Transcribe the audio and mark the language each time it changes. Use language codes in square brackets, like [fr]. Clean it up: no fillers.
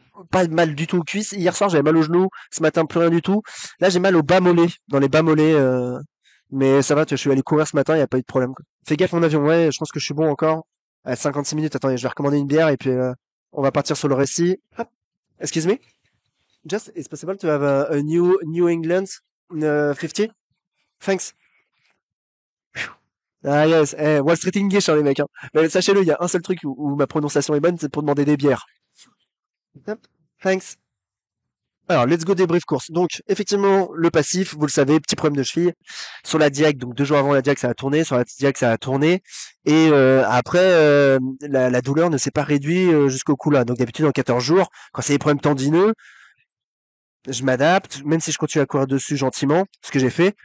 [fr] Pas mal du tout aux cuisses. Hier soir, j'avais mal au genou. Ce matin, plus rien du tout. Là, j'ai mal au bas mollet. Dans les bas mollets. Mais ça va, tu vois, je suis allé courir ce matin, il n'y a pas eu de problème, quoi. Fais gaffe mon avion. Ouais, je pense que je suis bon encore. À 56 minutes. Attendez, je vais recommander une bière et puis, on va partir sur le récit. [en] Hop. Excuse me. Just, it's possible to have a New England 50? Thanks. Ah yes, [fr] Wall Street English, hein, les mecs, hein. Mais sachez-le, il y a un seul truc où ma prononciation est bonne, c'est pour demander des bières. Hop, [en] thanks. [fr] Alors, [en] let's go [fr] débrief course. Donc, effectivement, le passif, vous le savez, petit problème de cheville. Sur la diag, donc 2 jours avant la diag, ça a tourné. Sur la diag, ça a tourné. Et après, la douleur ne s'est pas réduite jusqu'au coup là. Donc, d'habitude, en 14 jours, quand c'est des problèmes tendineux, je m'adapte, même si je continue à courir dessus gentiment, ce que j'ai fait.